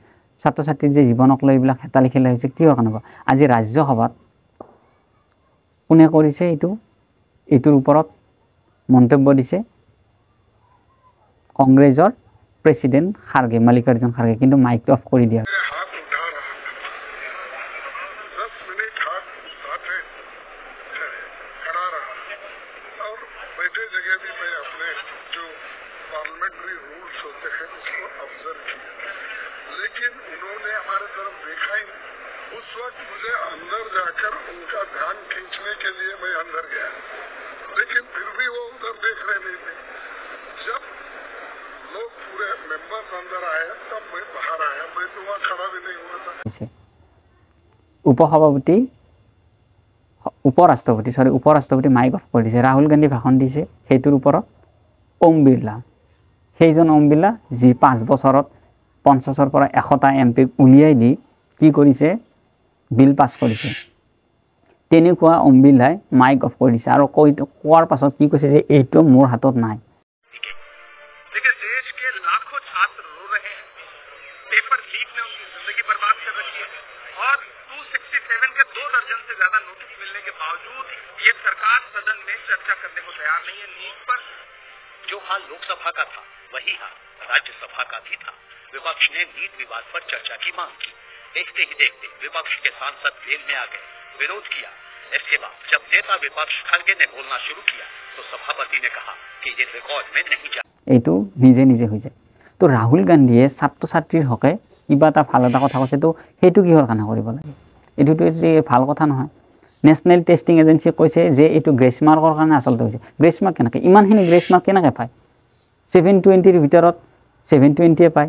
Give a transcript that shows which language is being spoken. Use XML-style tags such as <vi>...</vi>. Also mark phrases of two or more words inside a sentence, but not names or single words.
<as>ছাত্ৰ ছাত্ৰীৰ যে জীৱনক লৈ এইবিলাক হেতালি খেলা হৈছে কিহৰ কাৰণে হ'ব। আজি ৰাজ্যসভাত কোনে কৰিছে এইটোৰ ওপৰত মন্তব্য দিছে কংগ্ৰেছৰ প্ৰেসিডেন্ট খাৰ্গে, মাল্লিকাৰ্জুন খাৰ্গে, কিন্তু মাইকটো অফ কৰি দিয়া।</as> <hi>लेकिन उन्होंने हमारे तरफ देखा ही नहीं। उस वक्त मुझे अंदर जाकर उनका ध्यान खींचने के लिए मैं अंदर गया, लेकिन फिर भी वो उधर देख रहे नहीं थे। जब लोग पूरे मेंबर्स अंदर आए तब मैं बाहर आया, मैं तो वहाँ खड़ा भी नहीं हुआ था।</hi> <as>উপৰাষ্ট্ৰপতি মাইক অফ কৰি দিছে। ৰাহুল গান্ধী ভাষণ দিছে, সেইটোৰ ওপৰত ওম বিৰলা, সেইজন ওম বিৰলা যি 5 বছৰত 50ৰ পৰা 100টা MP উলিয়াই দি কি কৰিছে, বিল পাছ কৰিছে। তেনেকুৱা ওম বিৰলাই মাইক অফ কৰি দিছে আৰু কোৱাৰ পাছত কি কৈছে যে এইটো মোৰ হাতত নাই।</as> <hi>देखिए देश के लाखों छात्र रो रहे हैं, पेपर लीक ने उनकी जिंदगी बर्बाद कर रखी है और 267 के 2 दर्जन से ज्यादा नोटिस मिलने के बावजूद ये सरकार सदन में चर्चा करने को तैयार नहीं है। नीट पर जो हाल लोकसभा का था वही हाल राज्यसभा का भी था। विपक्ष ने नीट विवाद पर चर्चा की मांग की। देखते ही देखते विपक्ष के सांसद जेल में आ गए, विरोध किया। इसके बाद जब नेता विपक्ष खड़गे ने बोलना शुरू किया तो सभापति ने कहा कि ये रिकॉर्ड में नहीं जा।</hi> <as>এইটো নিজে নিজে হৈ যায়। তো ৰাহুল গান্ধীয়ে ছাত্ৰ ছাত্ৰীৰ হকে কিবা এটা ভাল এটা কথা কৈছে, তো সেইটো কিহৰ কাৰণে কৰিব লাগে? এইটোতো ভাল কথা নহয়। নেশ্যনেল টেষ্টিং এজেঞ্চিয়ে কৈছে যে এইটো গ্ৰেছ মাৰ্কৰ কাৰণে আচলতে হৈছে। গ্ৰেছ মাৰ্ক কেনেকৈ, ইমানখিনি গ্ৰেছ মাৰ্ক কেনেকৈ পায়? 720ৰ ভিতৰত 720 পায়।</as>